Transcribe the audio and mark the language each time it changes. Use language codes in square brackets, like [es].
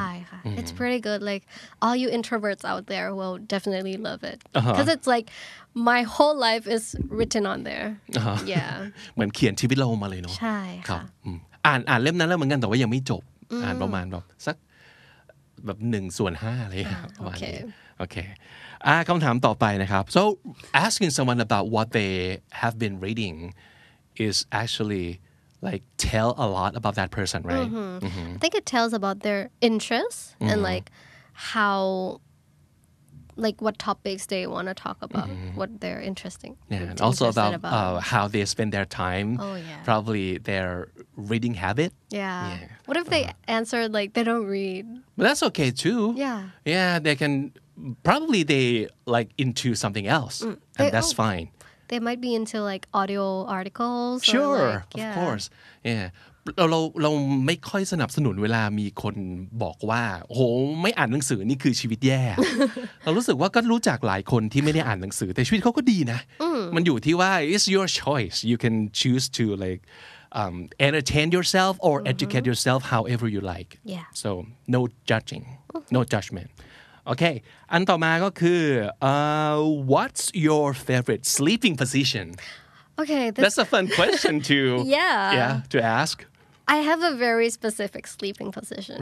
[th] ใช่ค่ะ [en] It's pretty good. Like all you introverts out there will definitely love it. Because it's like my whole life is written on there. Yeah. [th] เหมือนเขียนชีวิตเรามาเลยเนาะ ใช่ ครับ ค่ะ อ่านเล่มนั้นแล้วเหมือนกันแต่ว่ายังไม่จบอ่านประมาณแบบสักแบบ1/5อะไรอย่างเงี้ยประมาณนี้โอเคคำถามต่อไปนะครับ [en] so asking someone about what they have been reading is actually like tell a lot about that person, right? I think it tells about their interests and like how like what topics they want to talk about, what they're interesting. Yeah, and also about how they spend their time. Oh, yeah. Probably their reading habit. Yeah. What if they answered like they don't read? But that's okay too. Yeah. Yeah, they can probably they like into something else, and that's fine. They might be into like audio articles. Sure, or like, of course. Yeah. [th] เราไม่ค่อยสนับสนุนเวลามีคนบอกว่าโหไม่อ่านหนังสือนี่คือชีวิตแย่ เรารู้สึกว่าก็รู้จักหลายคนที่ไม่ได้อ่านหนังสือแต่ชีวิตเขาก็ดีนะมันอยู่ที่ว่า [en] it's your choice you can choose to like entertain yourself or educate yourself however you like. Yeah. So no judging, no judgment. Okay [th] อันต่อมาก็คือ [en] what's your favorite sleeping position? Okay. That's a fun question to to ask. I have a very specific sleeping position.